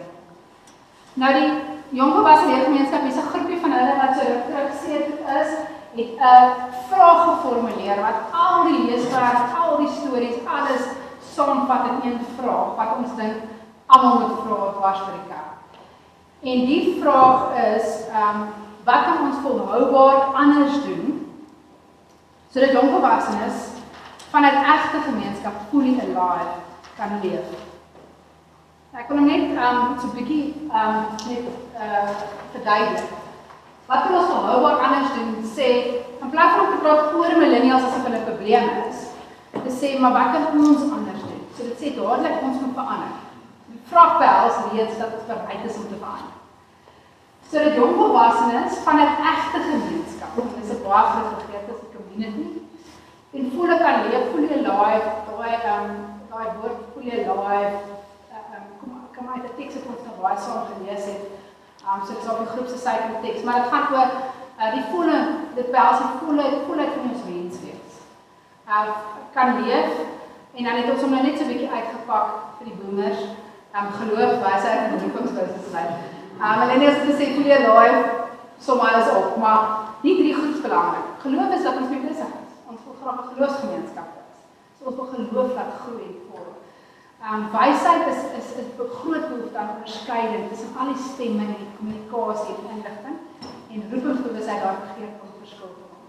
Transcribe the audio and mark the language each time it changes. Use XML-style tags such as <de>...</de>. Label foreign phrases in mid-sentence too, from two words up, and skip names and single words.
<af>Nou die jongvolwasse leergemeenskap is 'n groepie van hulle wat so terugseer is, het 'n vraag geformuleer wat al die leeswerk, al die stories, alles saamvat in een vraag wat ons dink almal moet vra dwars vir die kerk. En die vraag is, wat kan ons volhoubaar anders doen sodat jongvolwassenes vanuit egte gemeenskap</af> <en>fully alive</en> <af>kan leef? Ek wil hom net so 'n bietjie verduidelik. Wat kan ons volhoubaar anders doen? Sê, in plaas van om te praat oor millennials asof hulle 'n probleem is, te sê, maar wat kan ons anders doen? So dit sê dadelik ons moet verander. Die vraag behels reeds dat ons bereid is om te verander. Sodat jongvolwassenes vanuit egte gemeenskap, dit is 'n baie groot begrip, dit is 'n community, en volle kan leef,</af> <en>fully alive,</en> <af>daai woord</af> <en>fully alive,</en> <af>kom uit 'n teks wat ons nou baie saam gelees het, so dit is op die groep se site in teks, maar dit gaan oor die volle, dit behels die volheid van ons menswees. Kan leef, en dan het ons hom nou net so 'n bietjie uitgepak vir die boomers, geloof, wysheid en roepingsbewustheid. Millennials het gesê,</af> <en>fully alive,</en> <af>som alles op, maar die drie goed is belangrik. Geloof is dat ons mee besig is. Ons wil graag 'n geloofsgemeenskap is. So ons wil geloof laat groei en vorm. Wysheid is 'n groot behoefte aan onderskeiding tussen al die stemme en die kommunikasie en inligting, en roepingsbewustheid daar gegee om verskil te maak.</af>